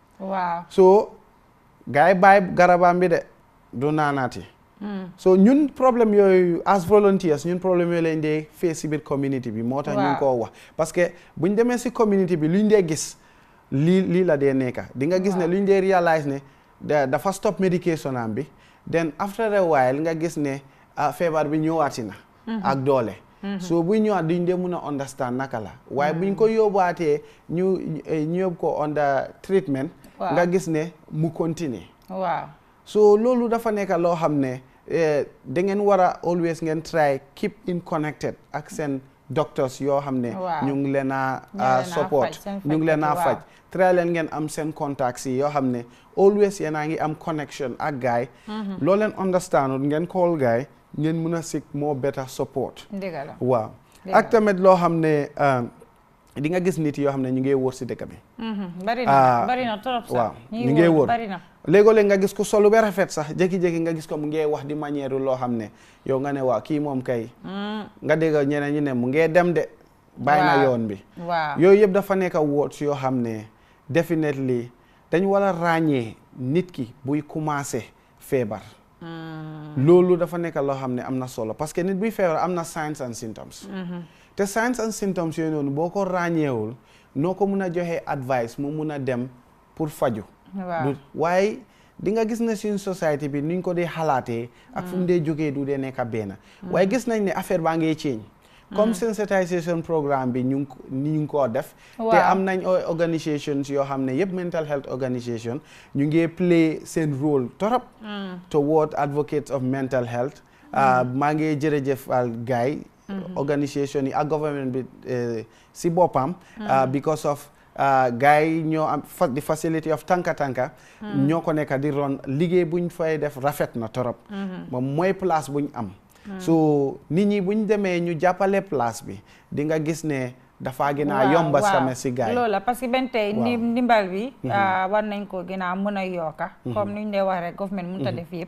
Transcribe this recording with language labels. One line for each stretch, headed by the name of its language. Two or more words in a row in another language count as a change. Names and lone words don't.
Wolof: so gars yi bàyyi garabam bi de du naanaati. so ñun problème yooyu
English: as volunteers
Wolof: ñun problème yooyu lañ dee face si biir community bi moo tax ñu koo wax parce que buñ demee si community bi luñ dee gis lii la dee nekka di nga gis ne luñ dee realize ne dafa
English: stop medication
Wolof: am bi
English: then after a while
Wolof: nga gis ne feebar bi ñëwaati na ak doole. so buy ñëwaat duñ dee mun a understand naka la waaye buñ ko yóbbaatee ñu yóbbu ko
English: under treatment.
Wolof: nga gis ne mu continuer. so loolu dafa nekk loo xam ne da ngeen war a always ngeen
English: try keep in connected
Wolof: ak seen doctors yoo xam ne. ñu ngi leen a support ñu ngi leen a faj. try leen ngeen am seen contacts yi yoo xam ne always yéen a ngi am connection ak gaay. loo leen understand ngeen call gaay ngeen mun a
English: seek more better support.
Wolof: waaw ak tamit loo xam ne. di nga gis nit yoo xam ne ñu ngi wóor si dëkk bi. bari na trop sax. waaw ñu ngi wóor léegoo-léeg nga gis ko solu ba rafet sax jékki-jékki nga gis ko mu ngi wax di manière loo xam ne yow nga ne waa kii moom kay. nga dégg ñeneen ñi ne mu ngi dem de. bàyyi na yoon bi. yooyu yëpp dafa nekk words yoo xam ne definitely dañ war a ràññee nit ki buy commencé feebar. loolu dafa nekk loo xam ne am na solo parce que nit buy feebar am na
English: signs and symptoms.
Wolof: te
English: signs and symptoms
Wolof: yooyu noonu boo ko ràññeewul noo ko mun a joxe advice mu mun a dem pour faju. waaye di nga gis ne suñ société bi nuñ ko dee xalaatee. ak fu mu dee jógee du dee nekk benn. waaye gis nañ ne affaire baa ngee change. comme
English: sensitization programme
Wolof: bi ñu ngi koo def. te am nañ organisations yoo xam ne yëpp
English: mental health organisation
Wolof: ñu ngi play seen rôle torop.
English: toward advocates of mental health.
Wolof: maa ngi jërëjëf gaay organisation yi ak government bi si boppam. because of gars yi ñoo am
English: the facility of
Wolof: tànka ñoo ko nekk di ron liggéey buñ fay def rafet na torop. moom mooy place buñ am. so nit ñi buñ demee ñu jàppale place bi di nga gis ne dafa gën a yomba sama si gaay loolu la parce que benn tey ndimbal bi war nañ ko gën a mën a yokka comme ni ñu dee wax rek government mënut a def yëpp